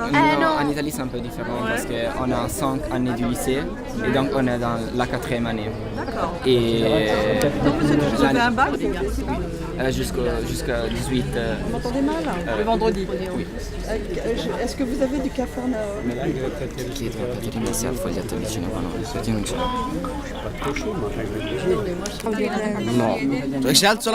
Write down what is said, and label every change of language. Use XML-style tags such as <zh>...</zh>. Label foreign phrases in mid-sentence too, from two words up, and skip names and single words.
<fr>Non, en Italie, c'est un peu différent parce qu'on a 5 années du lycée et donc on est dans la 4e année. D'accord. Et Donc vous avez un bac? jusqu'à 18. Vous m'entendez mal? Le vendredi. Oui. Est-ce que vous avez du Capharnaüm? Mais là, il va traiter les</fr> <it>Che potete iniziare a fogliare vicino a noi, perché non c'è.</it> <fr>pas trop chaud, mais enfin, je vais bouger. No.</fr>